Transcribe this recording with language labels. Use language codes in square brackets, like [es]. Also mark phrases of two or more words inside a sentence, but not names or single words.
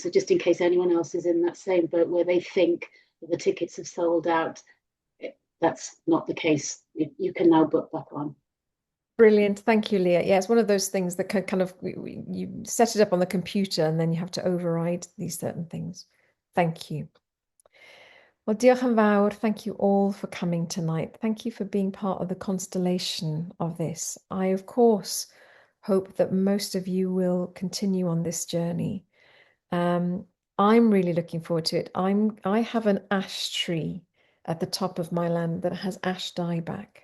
[en] So just in case anyone else is in that same boat where they think that the tickets have sold out, that's not the case. You can now book back on. Brilliant. Thank you, Leah. Yeah, it's one of those things that kind of, you set it up on the computer and then you have to override these certain things. Thank you. Well, [cy] diolch yn fawr. [en] Thank you all for coming tonight. Thank you for being part of the constellation of this. I, of course, hope that most of you will continue on this journey. I'm really looking forward to it. I have an ash tree at the top of my land that has ash dieback.